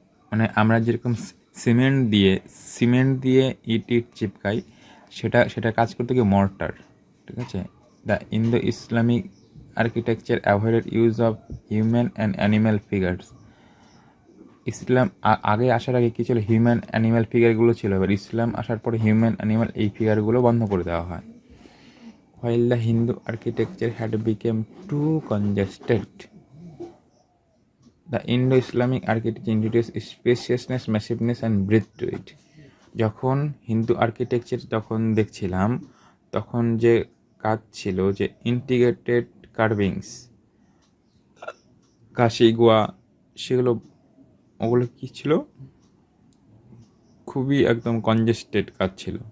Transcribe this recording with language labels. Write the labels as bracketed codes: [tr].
[bn] মানে আমরা যেরকম সিমেন্ট দিয়ে ইট চিপকাই, সেটা কাজ করতে গিয়ে মর্টার। ঠিক আছে। [en] The Indo Islamic architecture avoided use of human and animal figures. [bn] ইসলাম আগে আসার আগে কী ছিল? হিউম্যান অ্যানিম্যাল ফিগারগুলো ছিল। এবার ইসলাম আসার পরে হিউম্যান অ্যানিম্যাল এই ফিগারগুলো বন্ধ করে দেওয়া হয়। [en] While the Hindu architecture had become too congested, the Indo Islamic architecture introduce spaciousness, massiveness and breath to it. [bn] যখন হিন্দু আর্কিটেকচার তখন দেখছিলাম, তখন যে কাজ ছিল যে ইন্টিগ্রেটেড কার্ভিংস, কাশি গোয়া, সেগুলো ওগুলো কী ছিল, খুবই একদম কনজেস্টেড কাজ ছিল।